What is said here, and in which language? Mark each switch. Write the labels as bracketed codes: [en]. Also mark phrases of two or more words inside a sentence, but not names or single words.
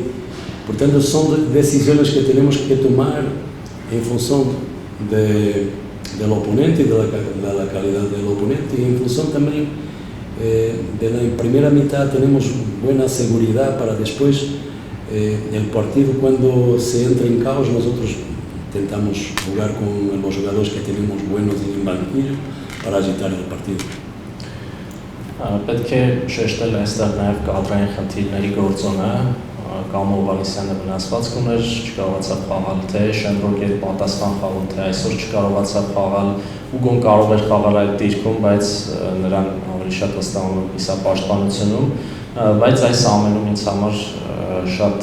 [es] Portanto, son decisiones que tenemos que tomar en función del oponente, de la calidad del oponente y en función también de la primera mitad tenemos buena seguridad para después el partido cuando se entra en caos nosotros intentamos jugar con los jugadores que tenemos buenos en el banquillo para agitar el partido. [hy] Պետք է շեշտել այստեղ նաև կադրային խնդիրների գործոնը, Կամո Հովհաննիսյանը վնասվածք ուներ, չկարողացավ խաղալ թե Շենրոգեր պատասխան խաղում, թե այսօր չկարողացավ խաղալ, Ուգոն կարող էր խաղալ այդ դիրքում, բայց նրան ավելի շատ վստահում եմ կիսապաշտպանությունում, բայց այս ամենում ինձ համար շատ